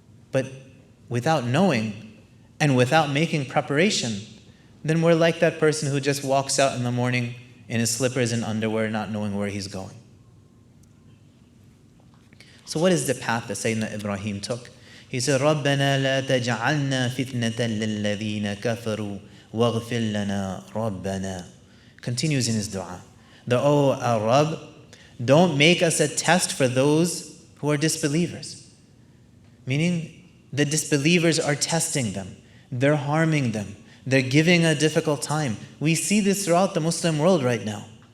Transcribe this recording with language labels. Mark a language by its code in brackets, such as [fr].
[en] But without knowing and without making preparation, then we're like that person who just walks out in the morning in his slippers and underwear, not knowing where he's going. So what is the path that Sayyidina Ibrahim took? He said, [ar] رَبَّنَا لَا تَجْعَلْنَا فِتْنَةً لِلَّذِينَ كَفَرُوا وَاغْفِرْ لَنَا رَبَّنَا. [en] Continues in his dua. Oh our Rabb, don't make us a test for those who are disbelievers. Meaning, the disbelievers are testing them. They're harming them. They're giving a difficult time. We see this throughout the Muslim world right now.